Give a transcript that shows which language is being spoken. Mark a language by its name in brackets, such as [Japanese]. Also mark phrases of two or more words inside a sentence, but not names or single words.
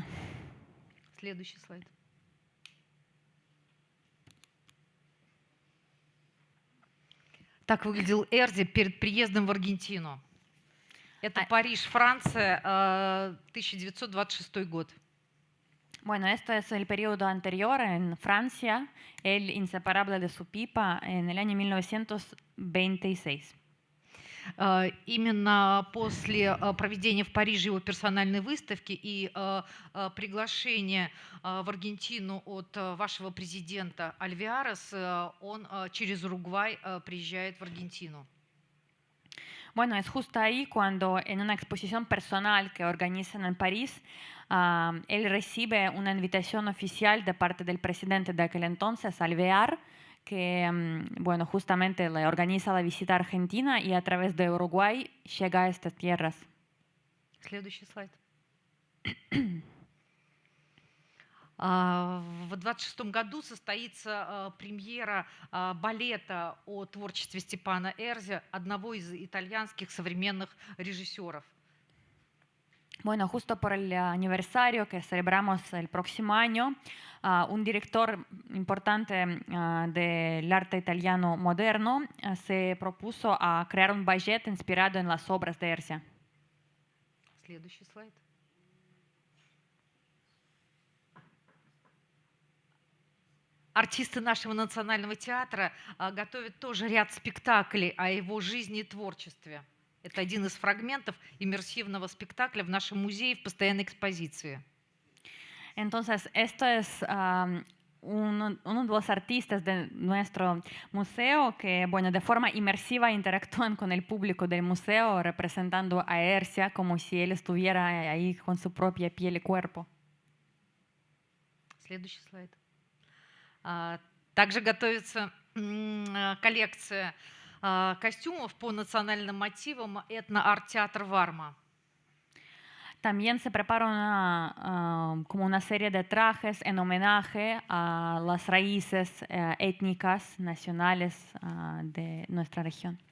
[Russian] Следующий слайд. Так выглядел Эрзи перед приездом в Аргентину. Это Париж, Франция, 1926 год. [Spanish] Bueno, esto es el periodo anterior en Francia, el inseparable de su pipa en el año 1926. [Russian] Именно после проведения в Париже его персональной выставки и приглашения в Аргентину от вашего президента Альвеарес, он через Уругвай приезжает в Аргентину. [Spanish] Bueno, es justo ahí cuando en una exposición personal que organizan en París, él recibe una invitación oficial de parte del presidente de aquel entonces, Alvear, que bueno, justamente le organiza la visita a Argentina y a través de Uruguay llega a estas tierras. [Russian] Следующий слайд. В 26 году состоится премьера балета о творчестве Степана Эрзи, одного из итальянских современных режиссеров. [Spanish] Bueno, justo por el aniversario que celebramos el próximo año, un director importante del arte italiano moderno se propuso a crear un ballet inspirado en las obras de Erzi. [Russian] Следующий слайд. Артисты нашего национального театра готовят тоже ряд спектаклей о его жизни и творчестве. Это один из фрагментов иммерсивного спектакля в нашем музее в постоянной экспозиции. [Spanish] Entonces, esto es uno de los artistas de nuestro museo que, bueno, de forma inmersiva interactúan con el público del museo representando a Erzi como si él estuviera ahí con su propia piel y cuerpo. [Russian] Следующий слайд. Также готовится коллекция костюмов по национальным мотивам этно-арт-театр Варма. [Spanish] También se prepara como una serie de trajes en homenaje a las raíces étnicas nacionales de nuestra región.